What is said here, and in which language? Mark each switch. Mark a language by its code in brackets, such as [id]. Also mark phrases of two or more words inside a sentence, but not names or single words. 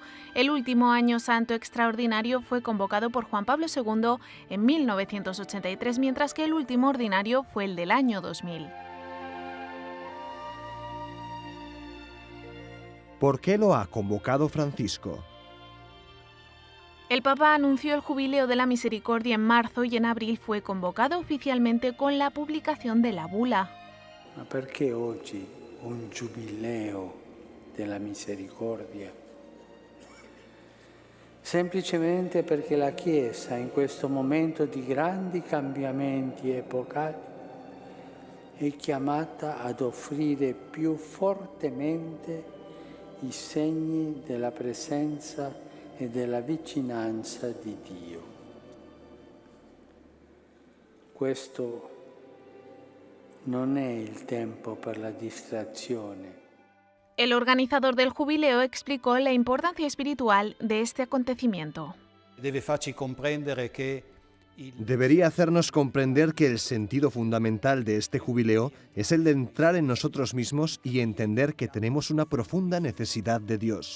[es] El último Año Santo extraordinario fue convocado por Juan Pablo II en 1983, mientras que el último ordinario fue el del año 2000. ¿Por qué lo ha convocado Francisco? El Papa anunció el Jubileo de la Misericordia en marzo y en abril fue convocado oficialmente con la publicación de la bula. [it] Ma perché oggi un giubileo della misericordia? Semplicemente perché la Chiesa in questo momento di grandi cambiamenti epocali è chiamata ad offrire più fortemente i segni della presenza e della vicinanza di Dio. Questo non è il tempo per la distrazione. [es] El organizador del jubileo explicó la importancia espiritual de este acontecimiento. Debería hacernos comprender que el sentido fundamental de este jubileo es el de entrar en nosotros mismos y entender que tenemos una profunda necesidad de Dios.